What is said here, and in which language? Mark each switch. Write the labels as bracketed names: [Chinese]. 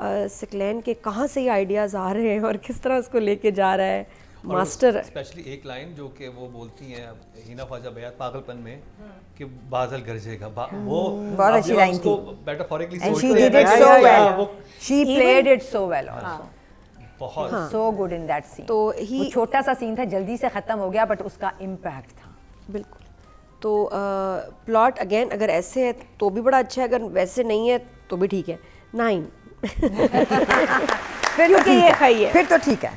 [Urdu] سکلین کے کہاں سے یہ آئیڈیاز آ رہے ہیں اور کس طرح اس کو لے کے جا رہا ہے, ماسٹر. اسپیشلی ایک لائن جو کہ وہ بولتی ہیں ہینا خواجہ بیات پاگل پن میں کہ بادل گرجے گا, وہ بہت اچھی لائن تھی. Metaphorically [English] And she did it so well. She played it so well also. [Urdu] بہت [English] so good in that scene. [Urdu] تو وہ چھوٹا سا سین تھا, جلدی سے ختم ہو گیا, بٹ اس کا امپیکٹ تھا. بالکل. تو پلاٹ اگین اگر ایسے ہے تو بھی بڑا اچھا ہے, اگر ویسے نہیں ہے تو بھی ٹھیک ہے. 9 کیونکہ یہ کھائی ہے پھر تو ٹھیک ہے.